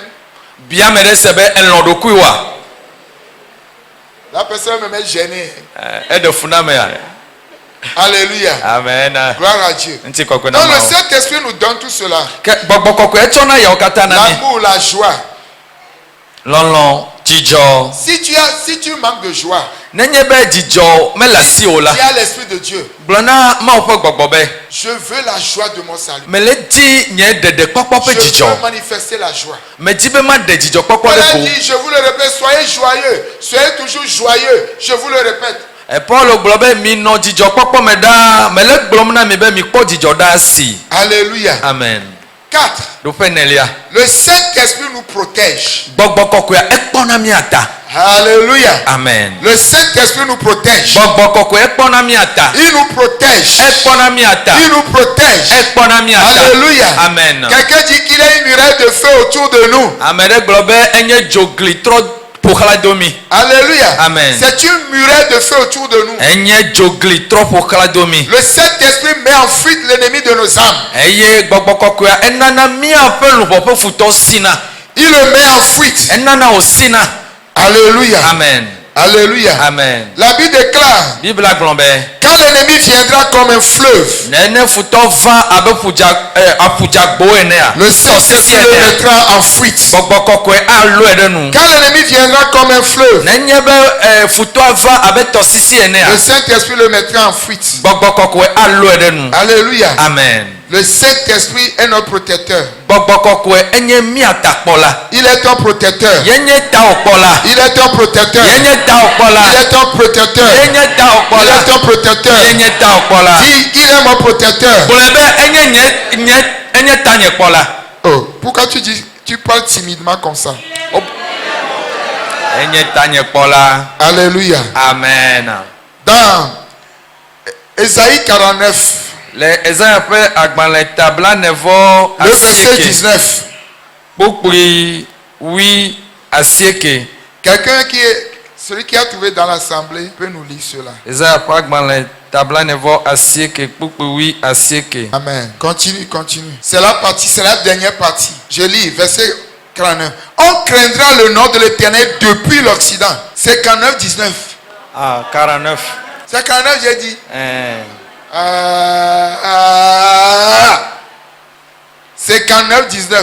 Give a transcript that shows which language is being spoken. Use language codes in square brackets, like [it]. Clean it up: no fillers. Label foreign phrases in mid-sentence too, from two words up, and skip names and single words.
[ee] Bia me ɖe se be elɔ ɖokui wa. [fr] La personne me met gênée. [ee] Eɖe fu na me ya. [fr] Alléluia. Amen. Gloire à Dieu. [ee] Ŋuti kɔkɔe na [fr] Donc le [ee] ma wo. [fr] Saint-Esprit nous donne tout cela. [ee] Ke gbɔgbɔ kɔkɔe etsɔna yawo katã na mi. [fr] L'amour, la joie. [ee] Lɔlɔ, dzidzɔ. [fr] Si tu manques de joie, [ee] Nenye be dzidzɔ mele asi o la. [fr] tu as l'Esprit de Dieu. [ee] Gblɔ na Mawu ƒe gbɔgbɔ be [fr] Je veux la joie de mon salut. [ee] mele di nye ɖeɖekpɔkpɔ ƒe [fr] Je [ee] dzidzɔ. [fr] veux manifester la joie. [ee] Medzi be maɖe dzidzɔkpɔkpɔ [fr] Paul [ee] ɖe [fr] a [ee] go. [fr] dit, je vous le répète, soyez joyeux. Soyez toujours joyeux. Je vous le répète. [ee] Paul gblɔ be minɔ dzidzɔkpɔkpɔ me ɖaa. Mele gblɔm na mi be mikpɔ dzidzɔ ɖa asi. [fr] Alléluia. Amen. 4. [ee] Ɖoƒe nelia. [fr] Le Saint-Esprit nous protège. [ee] Gbɔgbɔ kɔkɔea ekpɔna mia ta. [fr] Alléluia. Amen. Le Saint-Esprit nous protège. [ee] Gbɔgbɔ kɔkɔe ekpɔna mia ta. [fr] Il nous protège. [ee] Ekpɔna mia ta. [fr] Il nous protège. [ee] Ekpɔna mia ta. [fr] Alléluia. Amen. Quelqu'un dit qu'il y a une muraille de feu autour de nous. [ee] Ame ɖe gblɔ be enye dzogli trɔ ƒo ƒoxladomi. [fr] Alléluia. Amen. C'est une muraille de feu autour de nous. [ee] Enye dzogli trɔ ƒoxladomi. [fr] Le Saint-Esprit met en fuite l'ennemi de nos âmes. [ee] Eye gbɔgbɔ kɔkɔea enana míaƒe luʋɔ ƒe futɔ sina. [fr] Il le met en fuite. [ee] Enana wòsina. [fr] Alléluia. Amen. Alléluia. Amen. La Bible déclare, [ee] Bible gblɔ be. [fr] quand l'ennemi viendra comme un fleuve, [ee] Nene futɔ va abe aƒudzagbo enea. [fr] le Saint-Esprit le mettra en fuite. [ee] Gbɔgbɔ kɔkɔe alɔe ɖe nu. [fr] Quand l'ennemi viendra comme un fleuve, [ee] Nenye be futɔa va abe tɔsisi enea. [fr] le Saint-Esprit le mettra en fuite. [ee] Gbɔgbɔ kɔkɔe alɔe ɖe nu. [fr] Alléluia. Amen. Le Saint-Esprit est notre protecteur. [ee] Gbɔgbɔ kɔkɔe enye miatakpɔla. [fr] Il est ton protecteur. [ee] Yenye tawokpɔla. [fr] Il est ton protecteur. [ee] Yenye tawokpɔla. [fr] Il est ton protecteur. [ee] Yenye [fr] Il [ee] tawokpɔla. [fr] est ton protecteur. [ee] Yenye tawokpɔla. [fr] Dis, il est mon protecteur. [ee] Gblɔe be enye tanye kpɔla. [fr] Oh, pourquoi tu parles timidement comme ça? [ee] Enye tanye kpɔla. [fr] Alléluia. Amen. Dans Ésaïe 49, [ee] Le Esaïa ƒe agbalẽ tabla nevɔ [fr] le verset [ee] asieke. [fr] 19. [ee] Kpukpui wi asieke. [fr] Quelqu'un celui qui a trouvé dans l'assemblée peut nous lire cela. [ee] Esaïa ƒe agbalẽ tabla nevɔ asieke. Kpukpui wi asieke. [fr] Amen. Continue. C'est la dernière partie. Je lis verset 49. On craindra le nom de l'Éternel depuis l'Occident. C'est 49, 19. Ah, 49. C'est 49, j'ai dit. C'est 49, 19.